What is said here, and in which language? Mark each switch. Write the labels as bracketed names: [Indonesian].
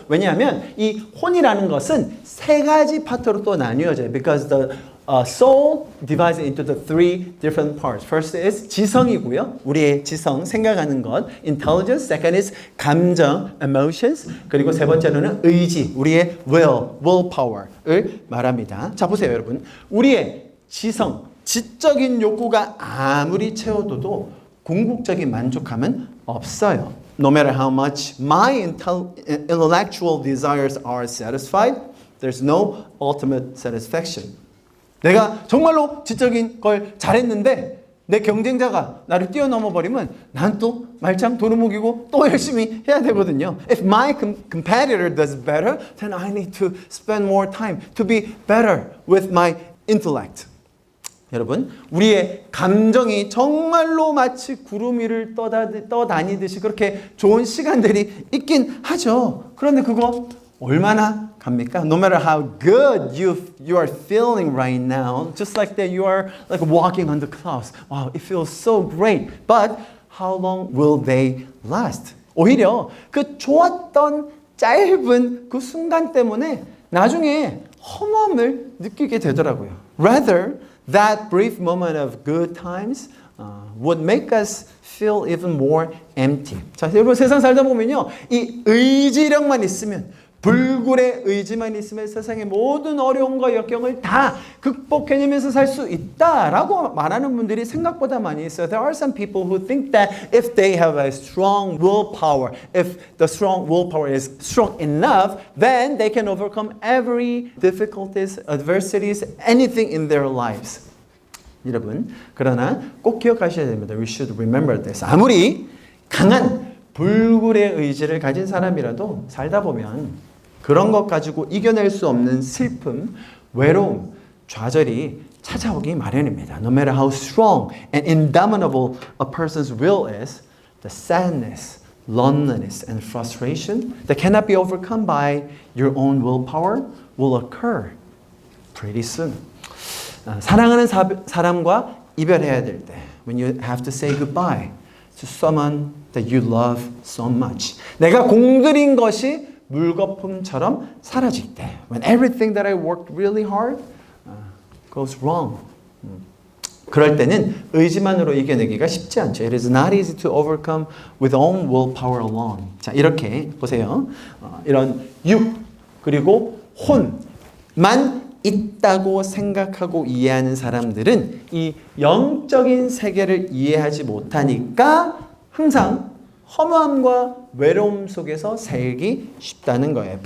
[Korean] 왜냐하면 이 혼이라는 것은 세 가지 파트로 또 나뉘어져요. [English] Because the soul divides into the three different parts. First is [Korean] 지성이고요. 우리의 지성, 생각하는 것. [English] Intelligence. Second is 감정, emotions. [Korean] 그리고 세 번째로는 의지, 우리의 willpower를 말합니다. 자, 보세요, 여러분. 우리의 지성, 지적인 욕구가 아무리 채워둬도 궁극적인 만족함은 없어요. [English] No matter how much my intellectual desires are satisfied, there's no ultimate satisfaction. [Korean] 내가 정말로 지적인 걸 잘했는데 내 경쟁자가 나를 뛰어넘어 버리면 난 또 말짱 도루묵이고 또 열심히 해야 되거든요. [English] If my competitor does better, then I need to spend more time to be better with my intellect. [Korean] 여러분, 우리의 감정이 정말로 마치 구름 위를 떠다니듯이 그렇게 좋은 시간들이 있긴 하죠. 그런데 그거 얼마나 갑니까? [English] No matter how good you are feeling right now, just like that you are like walking on the clouds. Wow, it feels so great. But how long will they last? [Korean] 오히려 그 좋았던 짧은 그 순간 때문에 나중에 허무함을 느끼게 되더라고요. [English] Rather, that brief moment of good times would make us feel even more empty. [Korean] 자, 여러분 세상 살다 보면요, 이 의지력만 있으면 불굴의 의지만 있으면 세상의 모든 어려움과 역경을 다 극복해내면서 살 수 있다라고 말하는 분들이 생각보다 많이 있어요. [English] There are some people who think that if they have a strong willpower, if the strong willpower is strong enough, then they can overcome every difficulties, adversities, anything in their lives. [Korean] 여러분, 그러나 꼭 기억하셔야 됩니다. [English] We should remember this. [Korean] 아무리 강한 불굴의 의지를 가진 사람이라도 살다 보면 그런 것 가지고 이겨낼 수 없는 슬픔, 외로움, 좌절이 찾아오기 마련입니다. [English] No matter how strong and indomitable a person's will is, the sadness, loneliness, and frustration that cannot be overcome by your own willpower will occur pretty soon. [Korean] 사랑하는 사람과 이별해야 될 때, [English] when you have to say goodbye to someone that you love so much. [Korean] 내가 공들인 것이 물거품처럼 사라질 때, [English] when everything that I worked really hard goes wrong. [Korean] 그럴 때는 의지만으로 이겨내기가 쉽지 않죠. [English] It is not easy to overcome with own willpower alone. [Korean] 자, 이렇게 보세요. 이런 육 그리고 혼만 있다고 생각하고 이해하는 사람들은 이 영적인 세계를 이해하지 못하니까 항상 허무함과 외로움 속에서 살기 쉽다는 거예요.